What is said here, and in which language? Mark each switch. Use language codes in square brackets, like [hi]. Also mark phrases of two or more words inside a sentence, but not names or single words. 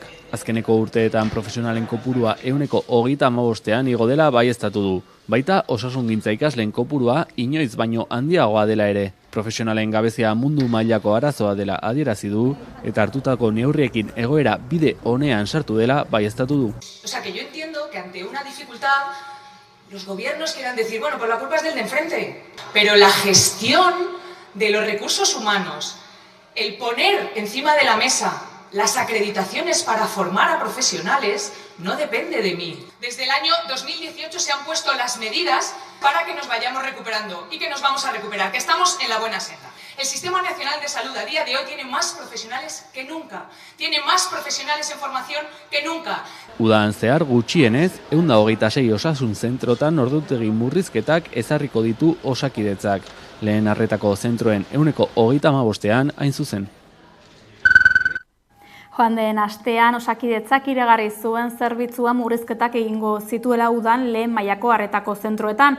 [eu] Azkeneko urteetan profesionalen kopurua 35ean igo dela baieztatu du. Baita osasungintza ikasleen kopurua inoiz baino handiagoa dela ere. Profesionalen gabezia mundu mailako arazoa dela adierazi du eta hartutako neurriekin egoera bide onean sartu dela baieztatu du. [es] O sea que yo entiendo que ante una dificultad los gobiernos quieran decir, bueno, pues la culpa es del de enfrente, pero la gestión de los recursos humanos, el poner encima de la mesa las acreditaciones para formar a profesionales, no depende de mí. Desde el año 2018 se han puesto las medidas para que nos vayamos recuperando y que nos vamos a recuperar, que estamos en la buena senda. El Sistema Nacional de Salud a día de hoy tiene más profesionales que nunca, tiene más profesionales en formación que nunca. [eu] Udan zehar gutxienez, 126 osasun zentrotan ordutegi murrizketak ezarriko ditu Osakidetzak. Lehen arretako zentroen 35ean hain zuzen. Joan den astean Osakidetzak iragarri zuen zerbitzua murrizketak egingo zituela udan lehen mailako arretako zentroetan.